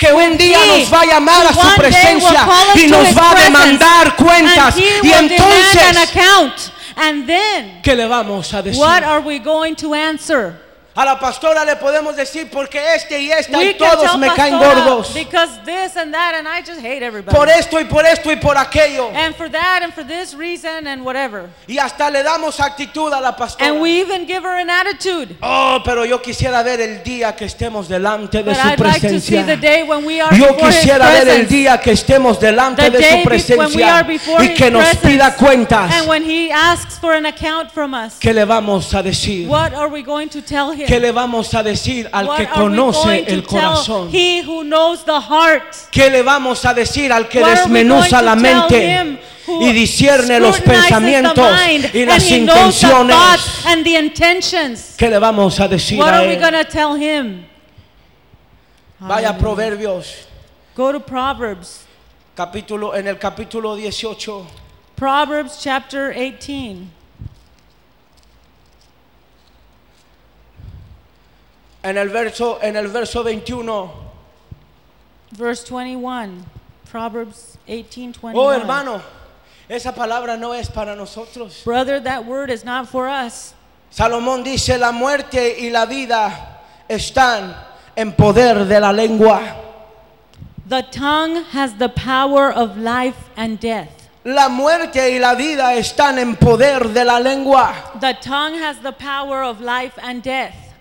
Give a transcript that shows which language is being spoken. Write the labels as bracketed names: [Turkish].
[Spanish] que un día nos va a llamar a su presencia y nos va a demandar cuentas y entonces ¿qué le vamos a decir? [English] What are we going to answer? [Spanish] A la pastora le podemos decir porque este y esta y todos me caen gordos. [English] Because this and that and I just hate everybody. [Spanish] Por esto y por esto y por aquello. [English] And for that and for this reason and whatever. [Spanish] Y hasta le damos actitud a la pastora. [English] And we even give her an attitude. [Spanish] Oh, pero yo quisiera ver el día que estemos delante de su presencia. [English] But I'd like to see the day when we are [Spanish] yo quisiera ver el día que estemos delante [English] the [Spanish] de su presencia y que nos pida cuentas. [English] And when he asks for an account from us. [Spanish] ¿Qué le vamos a decir? [English] What are we going to tell him? [Spanish] ¿Qué le vamos a decir al [English] what [Spanish] que conoce el corazón? [English] He who knows the heart? [Spanish] ¿Qué le vamos a decir al que desmenuza la mente y discierne los pensamientos y las intenciones? ¿Qué le vamos a decir [English] what [Spanish] a [English] are We gonna tell him? [Spanish] Vaya a Proverbios. [English] Go to Proverbs. [Spanish] Capítulo, en el capítulo 18. [English] Proverbs chapter 18. [Spanish] En el verso 21. [English] Verse 21. Proverbs 18:21. [Spanish] Oh, hermano, esa palabra no es para nosotros. [English] Brother, that word is not for us. [Spanish] Salomón dice, la muerte y la vida están en poder de la lengua. [English] The tongue has the power of life and death. [Spanish] La muerte y la vida están en poder de la lengua. [English] The tongue has the power of life and death.